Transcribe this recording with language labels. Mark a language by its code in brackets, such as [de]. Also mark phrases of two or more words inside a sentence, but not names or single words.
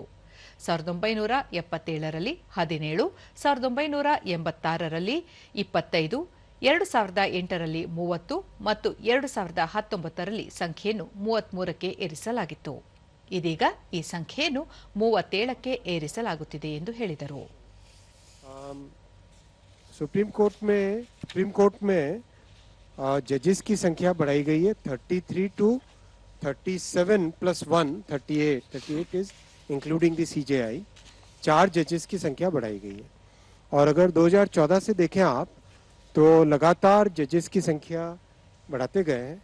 [kn] 1977ರಲ್ಲಿ 17, 1986ರಲ್ಲಿ 25, 2008ರಲ್ಲಿ 30 ಮತ್ತು 2019ರಲ್ಲಿ ಸಂಖ್ಯೆಯನ್ನು 33ಕ್ಕೆ ಏರಿಸಲಾಗಿತ್ತು. ಇದೀಗ ಈ ಸಂಖ್ಯೆಯನ್ನು 37ಕ್ಕೆ ಏರಿಸಲಾಗುತ್ತಿದೆ ಎಂದು ಹೇಳಿದರು. [hi] सुप्रीम कोर्ट में जजेस की संख्या बढ़ाई गई है [en] 33 to 37 plus 1 38 is including the CJI. [hi] 4 जजेस की संख्या बढ़ाई गई है. और अगर 2014 से देखें आप तो लगातार जजेस की संख्या बढ़ाते गए हैं.